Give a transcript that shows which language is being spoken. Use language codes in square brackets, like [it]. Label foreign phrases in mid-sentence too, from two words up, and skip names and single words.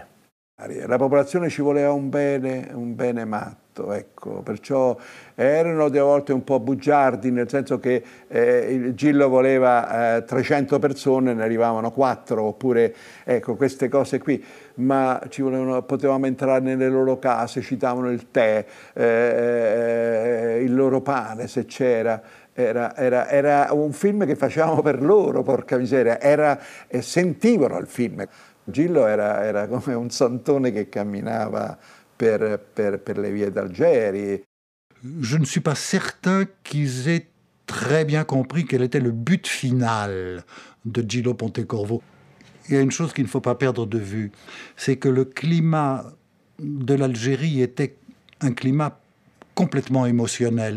[it] La popolazione ci voleva un bene matto, ecco, perciò erano delle volte un po' bugiardi, nel senso che il Gillo voleva 300 persone, ne arrivavano 4, oppure ecco, queste cose qui, ma potevamo entrare nelle loro case, citavano il tè, il loro pane se c'era. Era un film che facevamo per loro, porca miseria, sentivano il film. Gillo era come un santone che camminava per le vie d'Algérie. [fr] Je ne suis pas certain qu'ils aient très bien compris quel était le but final de Gillo Pontecorvo. Il y a une chose qu'il ne faut pas perdre de vue, c'est que le climat de l'Algérie était un climat complètement émotionnel.